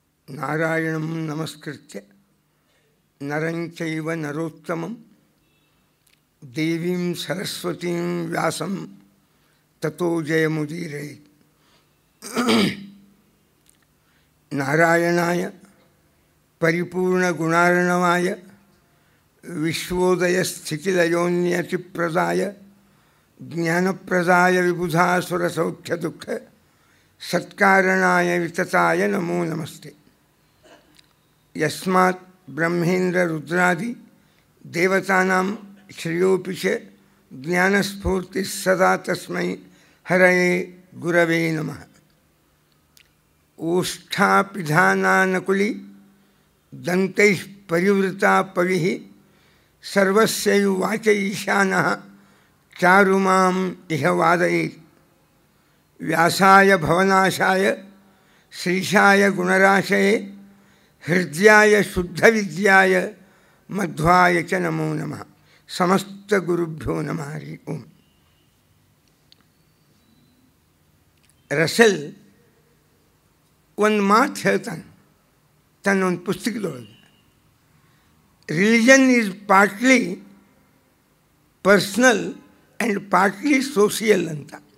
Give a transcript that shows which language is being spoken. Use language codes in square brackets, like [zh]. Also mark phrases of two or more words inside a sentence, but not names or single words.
[sa] ನಾರಾಯಣಂ ನಮಸ್ಕೃತ್ಯ ನರಂ ಚೈವ ನರೋತ್ತಮಂ ದೇವೀಂ ಸರಸ್ವತೀಂ ವ್ಯಾಸಂ ತತೋ ಜಯಮುದೀರಯೇತ್. ನಾರಾಯಣಾಯ ಪರಿಪೂರ್ಣಗುಣಾರ್ಣವಾಯ ವಿಶ್ವೋದಯಸ್ಥಿತಿಲಯೋನ್ಯತಿಪ್ರದಾಯ ಜ್ಞಾನಪ್ರದಾಯ ವಿಬುಧಾಸುರಸೌಖ್ಯದುಃಖ ಸತ್ಕಾರಣಾಯ ವಿತತಾಯ ನಮೋ ನಮಸ್ತೆ. ಯಸ್ಮಾತ್ ಬ್ರಹ್ಮೇಂದ್ರ ರುದ್ರಾದಿ ದೇವತಾನಾಂ ಶ್ರೇಯೋಪಿ ಚ ಜ್ಞಾನಸ್ಫೂರ್ತಿ ಸದಾ ತಸ್ಮೈ ಹರಯೇ ಗುರವೇ ನಮಃ. ಓಷ್ಠಾಪಿಧಾನಾನಕುಲಿ ದಂತೈಃ ಪರಿವೃತಾ ಪವಿಃ ಸರ್ವಸ್ಯೈವ ವಾಚ ಈಶಾನಃ ಚಾರುಮಾಂ ಇಹ ವಾದಯೇತ್. ವ್ಯಾಸಾಯ ಭವನಾಶಾಯ ಶ್ರೀಶಾಯ ಗುಣರಾಶಯೇ ಹೃದಯಾಯ ಶುದ್ಧವಿದ್ಯಾಯ ಮಧ್ವಾಯ ಚ ನಮೋ ನಮಃ. ಸಮಸ್ತ ಗುರುಭ್ಯೋ ನಮಃ. ಹರಿ ಓಂ. [kn] ರಸೆಲ್ ಒಂದು ಮಾತು ಹೇಳ್ತಾನೆ ತನ್ನೊಂದು ಪುಸ್ತಕದೊಳಗೆ. [en] religion is partly personal and partly social ಅಂತ.